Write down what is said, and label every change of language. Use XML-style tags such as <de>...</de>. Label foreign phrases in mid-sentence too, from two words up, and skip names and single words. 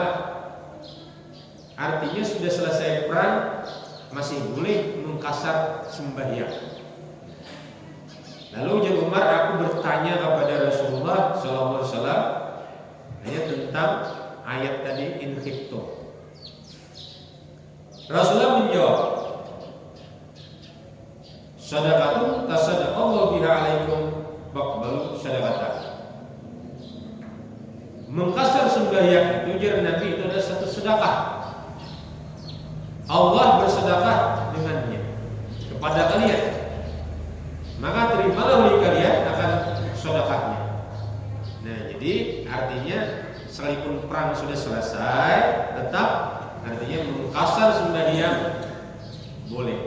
<id>Artinya sudah selesai perang masih boleh mengkasar sembahyang. Lalu ujar Umar, aku bertanya kepada Rasulullah SAW hanya tentang ayat tadi</id> <ar>إن خفتم. Rasulullah menjawab, صدقة تصدق الله بها عليكم فاقبلوا صدقته.</ar> <id>Mengkasar sembahyang itu ujar Nabi itu adalah satu sedekah. Allah bersedekah dengannya kepada kalian. Maka terimalah oleh kalian akan sedekahnya. Nah, jadi artinya sekalipun perang sudah selesai, tetap artinya mengkasar sembahyang boleh.</id>